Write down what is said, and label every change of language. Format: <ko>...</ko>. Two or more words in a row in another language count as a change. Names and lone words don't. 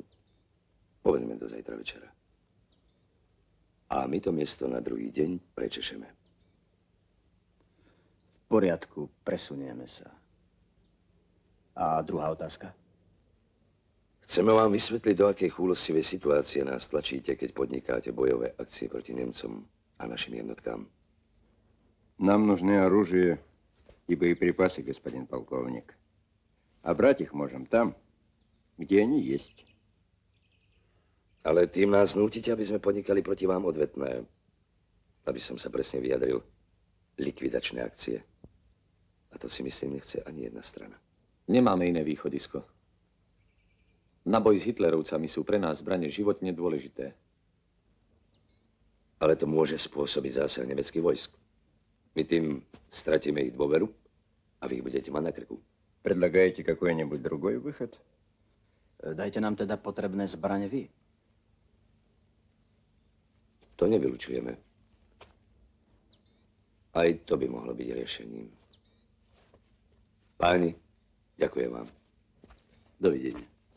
<sk>Povedzme do zajtra večera. A my to miesto na druhý deň prečešeme. V poriadku, presunieme sa. A druhá otázka? Chceme vám vysvetliť, do akej chúlostivej situácie nás tlačíte, keď podnikáte bojové akcie proti Nemcom a našim jednotkám.</sk> <ru>Нам нужны оружие и боеприпасы, господин полковник. А брать их можем там, kde они есть.</ru> <sk>Ale tým nás nútite, aby sme podnikali proti vám odvetné, aby som sa presne vyjadril, likvidačné akcie. A to si myslím, nechce ani jedna strana. Nemáme iné východisko. Na boj s Hitlerovcami sú pre nás zbrane životne dôležité. Ale to môže spôsobiť zásah nemeckých vojsk. My tým stratíme ich dôveru a vy ich budete mať na krku.</sk> <ru>Предлагаете какой-нибудь другой выход?</ru> <sk>Dajte nám teda potrebné zbrane vy. To nevylučujeme. Aj to by mohlo byť riešením. Páni, ďakujem vám. Dovidenia.</sk>